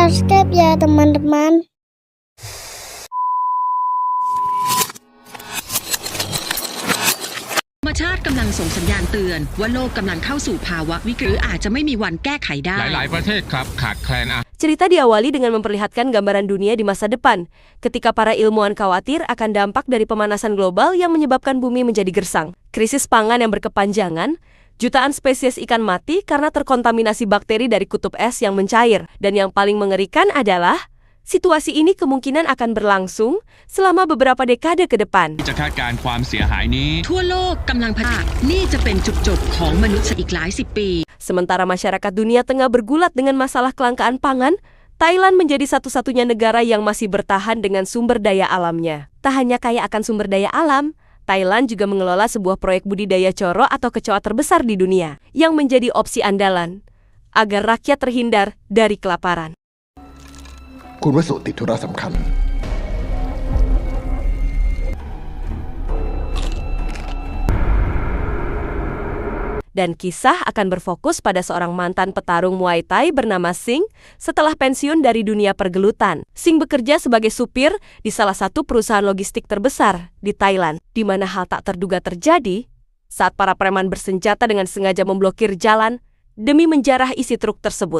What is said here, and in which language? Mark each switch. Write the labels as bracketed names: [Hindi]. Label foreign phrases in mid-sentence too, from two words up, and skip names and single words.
[Indonesian] subscribe ya teman-teman. [Thai] ธรรมชาติกำลังส่งสัญญาณเตือนว่าโลกกำลังเข้าสู่ภาวะวิกฤตหรืออาจจะไม่มีวันแก้ไขได้ หลายๆประเทศครับขาดแคลน [Indonesian] Cerita diawali dengan memperlihatkan gambaran dunia di masa depan, ketika para ilmuwan khawatir akan dampak dari pemanasan global yang menyebabkan bumi menjadi gersang, krisis pangan yang berkepanjangan, jutaan spesies ikan mati karena terkontaminasi bakteri dari kutub es yang mencair, dan yang paling mengerikan adalah situasi ini kemungkinan akan berlangsung selama beberapa dekade ke depan. [Thai] จะคาดการณ์ความเสียหายนี้ ทั่วโลกกำลังพัฒนานี่จะเป็นจุดจบของมนุษย์อีกหลายสิบปี [Indonesian] Sementara masyarakat dunia tengah bergulat dengan masalah kelangkaan pangan, Thailand menjadi satu-satunya negara yang masih bertahan dengan sumber daya alamnya. Tak hanya kaya akan sumber daya alam, Thailand juga mengelola sebuah proyek budidaya coro atau kecoa terbesar di dunia, yang menjadi opsi andalan agar rakyat terhindar dari kelaparan. [Thai] คุณวสุติดธุระสำคัญ [Indonesian] Dan kisah akan berfokus pada seorang mantan petarung Muay Thai bernama Singh setelah pensiun dari dunia pergelutan. Singh bekerja sebagai supir di salah satu perusahaan logistik terbesar di Thailand, di mana hal tak terduga terjadi saat para preman bersenjata dengan sengaja memblokir jalan demi menjarah isi truk tersebut.